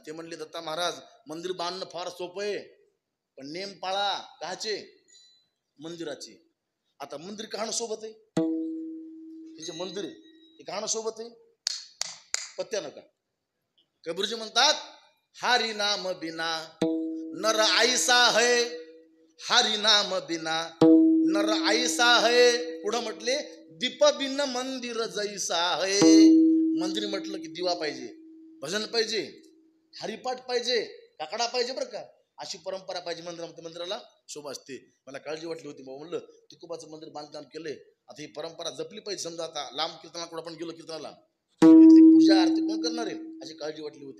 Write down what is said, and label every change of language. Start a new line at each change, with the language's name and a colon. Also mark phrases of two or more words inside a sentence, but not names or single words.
Marathi: ते म्हणले दत्ता महाराज मंदिर बांधणं फार सोपं आहे, पण नेम पाळा काचे मंदिराचे. आता मंदिर कहाणं सोबत आहे, हे जे मंदिर आहे हे कहाणं सोबत आहे पत्त्या नका. कबीरजी म्हणतात
Hindi: हरी नाम बिना नर आईसा है हरी नाम बिना नर ऐसा है.
Marathi: पुढं म्हटले
Hindi: दीप बिन मंदिर जैसा है.
Marathi: मंदिर म्हटलं की दिवा पाहिजे, भजन पाहिजे, हरिपाठ पाहिजे, काकडा पाहिजे बरं का. अशी परंपरा पाहिजे मंदिरामध्ये. मंदिराला शोभा असते. मला काळजी वाटली होती, म्हणलं तुकोबाचं मंदिर बांधकाम केलंय, आता ही परंपरा जपली पाहिजे. समजा आता लांब कीर्तनाकडे आपण गेलो कीर्तनाला, तिथली पूजा आरती कोण करणार आहे अशी काळजी वाटली होती.